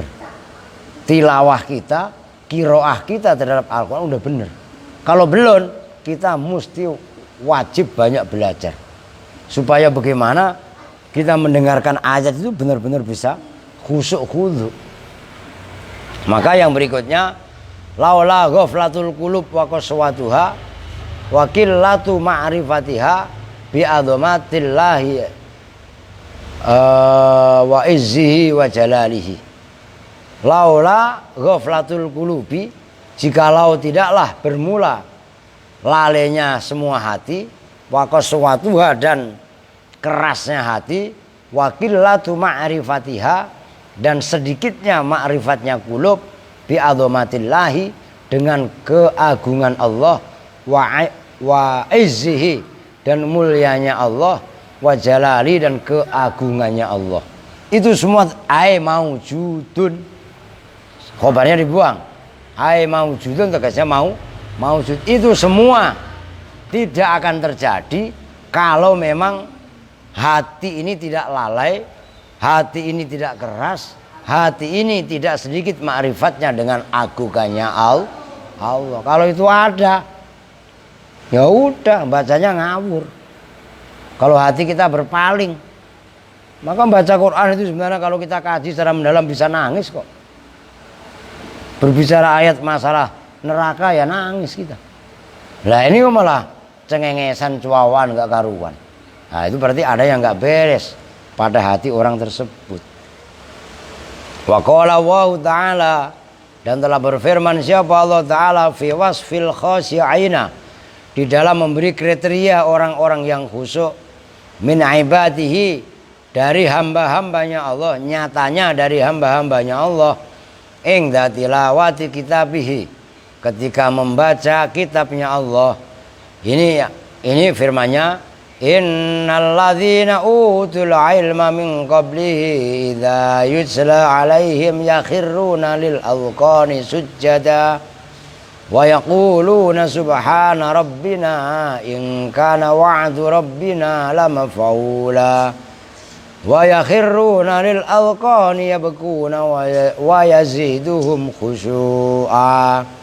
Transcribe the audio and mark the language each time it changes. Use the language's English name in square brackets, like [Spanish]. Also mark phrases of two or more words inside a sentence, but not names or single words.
[Indonesian] Tilawah kita, kiroah kita terhadap Al-Quran udah bener. Kalau belum, kita mesti wajib banyak belajar. Supaya bagaimana kita mendengarkan ayat itu benar-benar bisa khusyuk khudu. Maka yang berikutnya, [Arabic] لولا غفلة القلوب وقسوتها وقلة معرفتها بعظمة الله وعزه وجلاله. لولا غفلة القلوب, [Indonesian] jikalau tidaklah bermula lalainya semua hati, [Arabic] وقسوتها [Indonesian] dan kerasnya hati, [Arabic] وقلة معرفتها [Indonesian] dan sedikitnya ma'rifatnya qulub, [Arabic] بعظمة الله [Indonesian] dengan keagungan Allah, [Arabic] وعزه [Indonesian] dan mulianya Allah, [Arabic] وجلال [Indonesian] dan keagungannya Allah. Itu semua [Arabic] أي موجود, [Indonesian] khobarnya dibuang. [Arabic] أي موجود [Indonesian] tegasnya maujud. Itu semua tidak akan terjadi kalau memang hati ini tidak lalai, hati ini tidak keras, hati ini tidak sedikit ma'rifatnya dengan agungannya Allah. Kalau itu ada, ya udah bacanya ngawur. Kalau hati kita berpaling, maka baca Quran itu sebenarnya kalau kita kaji secara mendalam bisa nangis kok. Berbicara ayat masalah neraka ya nangis kita. Lah ini kok malah cengengesan cuawan gak karuan. Nah itu berarti ada yang gak beres pada hati orang tersebut. [Arabic] وقال الله تعالى, [Indonesian] dan telah berfirman siapa Allah Ta'ala [Arabic] في وصف الخاشعين, [Indonesian] di dalam memberi kriteria orang-orang yang khusyuk, [Arabic] من عباده, [Indonesian] dari hamba-hambanya Allah, nyatanya dari hamba-hambanya Allah, [Arabic] في تلاوة كتابه, [Indonesian] ketika membaca kitabnya Allah. [Arabic] Ini firman-Nya, إن الذين أوتوا العلم من قبله إذا يتلى عليهم يخرون للأذقان سجدا ويقولون سبحان ربنا إن كان وعد ربنا لمفعولا ويخرون للأذقان يبكون ويزيدهم خشوعا.